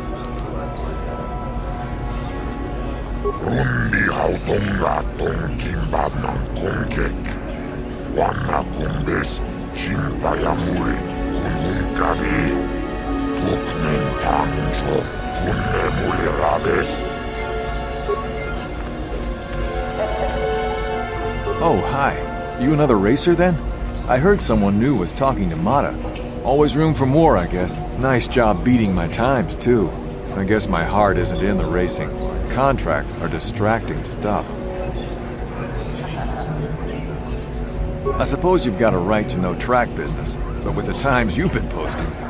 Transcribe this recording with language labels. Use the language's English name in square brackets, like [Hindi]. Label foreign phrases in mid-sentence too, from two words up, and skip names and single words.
[English] Rundi hautunga tonkimbanan kunkek Wana kumbes chimpayamuri kunhunkavi Tuknen tangjo kunne mulirabes Oh, hi. You another racer then? I heard someone new was talking to Mata. Always room for more, I guess. Nice job beating my times, too. I guess my heart isn't in the racing. Contracts are distracting stuff. I suppose you've got a right to know track business, but with the times you've been posting...